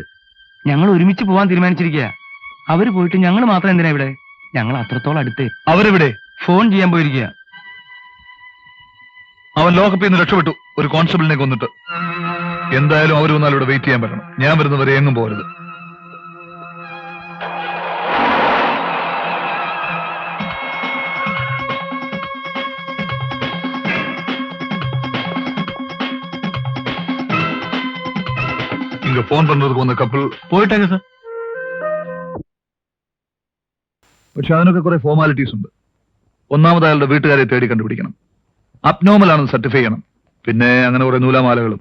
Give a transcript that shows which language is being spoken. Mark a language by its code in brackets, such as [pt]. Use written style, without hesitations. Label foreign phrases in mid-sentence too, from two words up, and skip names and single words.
[ml] ഞങ്ങൾ ഒരുമിച്ച് പോവാൻ തീരുമാനിച്ചിരിക്കുക. അവര് പോയിട്ട് ഞങ്ങൾ മാത്രം എന്തിനാ ഇവിടെ? ഞങ്ങൾ അത്രത്തോളം അടുത്ത്. അവരെവിടെ? ഫോൺ ചെയ്യാൻ പോയിരിക്കുക. അവൻ ലോകപ്പിൽ നിന്ന് രക്ഷപ്പെട്ടു, ഒരു കോൺസ്റ്റബിളിനെ കൊന്നിട്ട്. എന്തായാലും അവർ വന്നാൽ ഇവിടെ വെയിറ്റ് ചെയ്യാൻ പറ്റണം. ഞാൻ വരുന്നവരെ എങ്ങും പോകരുത്. [ta] இங்க போன் பண்றதுக்கு வந்த கப்பல் [ml] പോയിട്ടേക്ക് സാർ. പക്ഷെ അതിനൊക്കെ കുറെ ഫോർമാലിറ്റീസ് ഉണ്ട്. ഒന്നാമത് അയാളുടെ വീട്ടുകാരെ തേടി കണ്ടുപിടിക്കണം. അബ്നോർമൽ ആണെന്ന് സർട്ടിഫൈ ചെയ്യണം. പിന്നെ അങ്ങനെ കുറെ നൂലാമാലകളും.